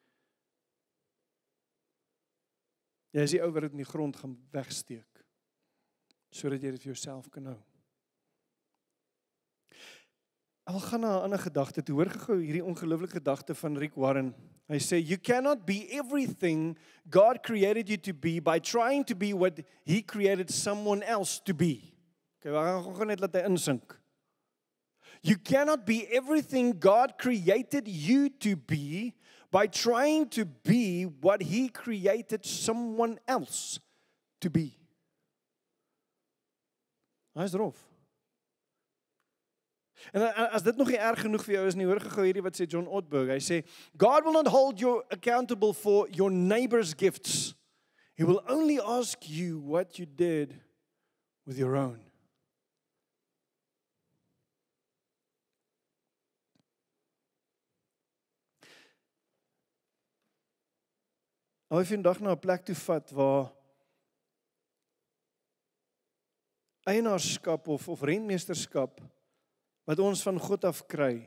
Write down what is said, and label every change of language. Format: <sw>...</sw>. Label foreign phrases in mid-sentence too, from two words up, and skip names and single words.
<af>Jy is die ou wat dit in die grond gaan wegsteek, sodat jy dit vir jouself kan hou. Ek wil gaan na 'n ander gedagte toe. Hoor gou hierdie ongelooflike gedagte van Rick Warren. Hy sê,</af> <en>you cannot be everything God created you to be by trying to be what He created someone else to be.</en> <af>Okay, we gaan gou net laat hy insink.</af> <en>You cannot be everything God created you to be by trying to be what He created someone else to be.</en> <af>Hy is rof. En as dit nog nie erg genoeg vir jou is nie, hoor gou hierdie wat sê John Ortberg. Hy sê,</af> <en>God will not hold you accountable for your neighbor's gifts. He will only ask you what you did with your own.</en> <af>Al het jy vandag na 'n plek toe vat waar eienaarskap of rentmeesterskap wat ons van God af kry.</af>